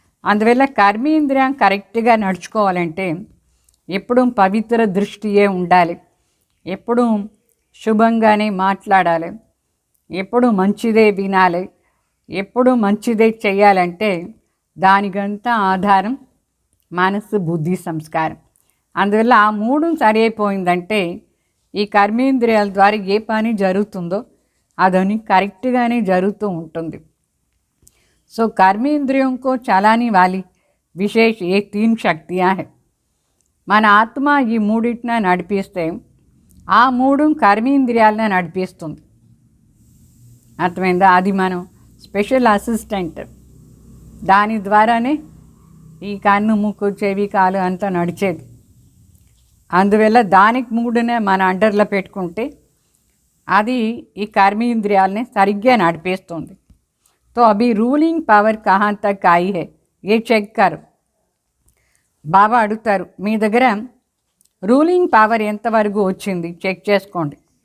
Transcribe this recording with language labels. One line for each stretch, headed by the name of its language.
Telugu: అందువల్ల కర్మేంద్రియం కరెక్ట్గా నడుచుకోవాలంటే ఎప్పుడూ పవిత్ర దృష్టియే ఉండాలి, ఎప్పుడూ శుభంగానే మాట్లాడాలి, ఎప్పుడూ మంచిదే వినాలి, ఎప్పుడూ మంచిదే చేయాలంటే దానికంతా ఆధారం మనసు బుద్ధి సంస్కారం. అందువల్ల ఆ మూడు సరి అయిపోయిందంటే ఈ కర్మేంద్రియాల ద్వారా ఏ పని జరుగుతుందో అదని కరెక్ట్గానే జరుగుతూ ఉంటుంది.
Hindi: సో कर्मेंद्रियों को चलाने वाली विशेष ये 3 शक्तियाँ हैं.
Telugu: మన ఆత్మ ఈ మూడింటిని నడిపిస్తే ఆ మూడు కర్మేంద్రియాలను నడిపిస్తుంది. అర్థమైందా? అది మనం స్పెషల్ అసిస్టెంట్, దాని ద్వారానే ఈ కన్ను ముక్కు చెవి కాలు అంతా నడిచేది. అందువల్ల దానికి మూడునే మన అండర్లో పెట్టుకుంటే అది ఈ కర్మేంద్రియాలని సరిగ్గా నడిపిస్తుంది.
Hindi: तो अभी रूलिंग पावर कहाँ तक आई है ये चेक कर.
Telugu: బాబా అడుగుతారు, మీ దగ్గర రూలింగ్ పవర్ ఎంతవరకు వచ్చింది చెక్ చేసుకోండి.